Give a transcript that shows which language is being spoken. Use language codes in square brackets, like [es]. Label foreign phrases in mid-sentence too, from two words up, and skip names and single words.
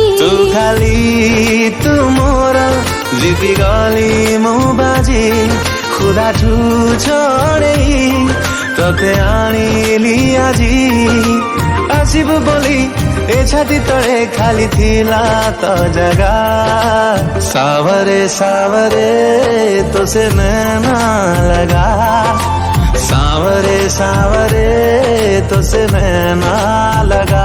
[or] ତୁ ଖାଲି ତୁ ମୋର ଜିତି ଗଲି ମୁଁ ବାଜି ଖୁଦାଠୁ ଛଡ଼େଇ ତତେ ଆଣିଲି ଆଜି ଆସିବୁ ବୋଲି ଏ ଛାତି ତଳେ ଖାଲି ଥିଲା ତ ଜାଗା [hi] ସାवरे सावरे तो से नैना लगा सावरे सावरे तो से नैना लगा